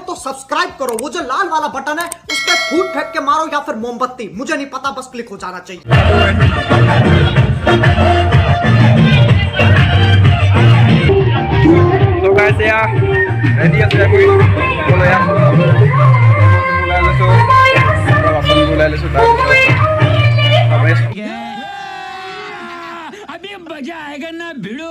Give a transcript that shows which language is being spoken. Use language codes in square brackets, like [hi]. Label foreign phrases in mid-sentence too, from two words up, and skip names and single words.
[hi] सब्सक्राइब करो, वो जो लाल वाला बटन है उस पर फूट फेंक के मारो या फिर मोमबत्ती, मुझे नहीं पता, बस क्लिक हो जाना चाहिए। [id] तो guys ya ready ya sudah gue mulai ya mulai langsung langsung mulai langsung [hi] अभी मजा आएगा ना भिड़ो